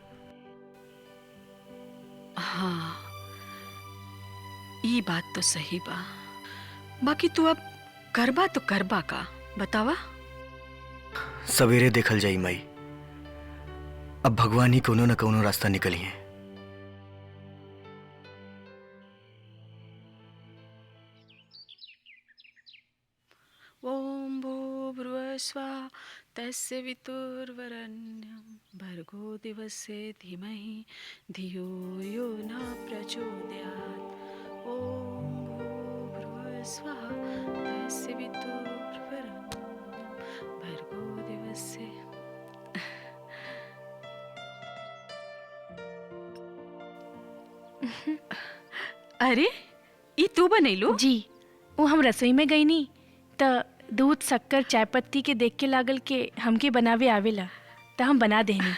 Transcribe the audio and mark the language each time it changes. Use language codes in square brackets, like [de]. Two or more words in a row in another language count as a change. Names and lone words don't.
[bho] हाँ, ये बात तो सही बा। बाकी तू अब करबा तो करबा का बतावा? सवेरे देखल जाई माई। अब भगवान ही कोनो न कोनो रास्ता निकली है। [sa] ओम भूर्भुवस्वः तस्य वितुर्वरेण्यं भर्गो दिवसे धीमहि धियो यो न प्रचोदयात्। ओम भूर्भुवस्वः तस्य वितुर्वरेण्यं भर्गो दिवसे। [bho] अरे ई तू बनैलू? जी, वो हम रसोई में गई नी त दूध शक्कर चाय पत्ती के देख के लागल के हमके बनावे आवेला त हम बना देनी।